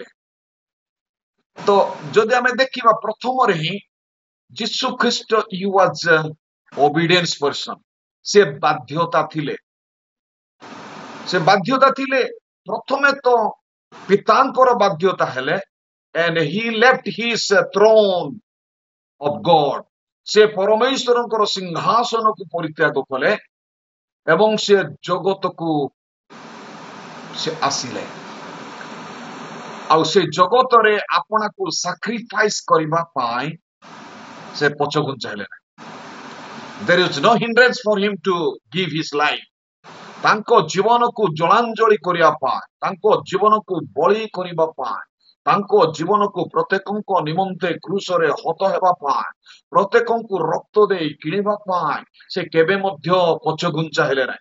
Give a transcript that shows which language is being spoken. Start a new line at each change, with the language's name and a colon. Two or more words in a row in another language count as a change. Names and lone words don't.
Odia: ତ ଯଦି ଆମେ ଦେଖିବା ପ୍ରଥମରେ ହିଁ ଯୀଶୁ ଖ୍ରୀଷ୍ଟ
English: you was obedience person.
Odia: ସେ ବାଧ୍ୟତା ଥିଲେ ପ୍ରଥମେ ତ ପିତାଙ୍କର ବାଧ୍ୟତା ହେଲେ,
English: and he left his throne of God,
Odia: ସେ ପରମେଶ୍ୱରଙ୍କର ସିଂହାସନକୁ ପରିତ୍ୟାଗ କଲେ ଏବଂ ସେ ଜଗତକୁ ସେ ଆସିଲେ, ଆଉ ସେ ଜଗତରେ ଆପଣାକୁ ସାକ୍ରିଫାଇସ୍ କରିବା ପାଇଁ ସେ ପଛଘୁଞ୍ଚା ହେଲେ ନାହିଁ।
English: There is no hindrance for him to give his life.
Odia: ତାଙ୍କ ଜୀବନକୁ ଜଳାଞ୍ଜଳି କରିବା ପାଇଁ, ତାଙ୍କ ଜୀବନକୁ ବଳି କରିବା ପାଇଁ, ତାଙ୍କ ଜୀବନକୁ ପ୍ରତ୍ୟେକଙ୍କ ନିମନ୍ତେ କ୍ରୁଶରେ ହତ ହେବା ପାଇଁ, ପ୍ରତ୍ୟେକଙ୍କୁ ରକ୍ତ ଦେଇ କିଣିବା ପାଇଁ ସେ କେବେ ମଧ୍ୟ ପଛଘୁଞ୍ଚା ହେଲେ ନାହିଁ।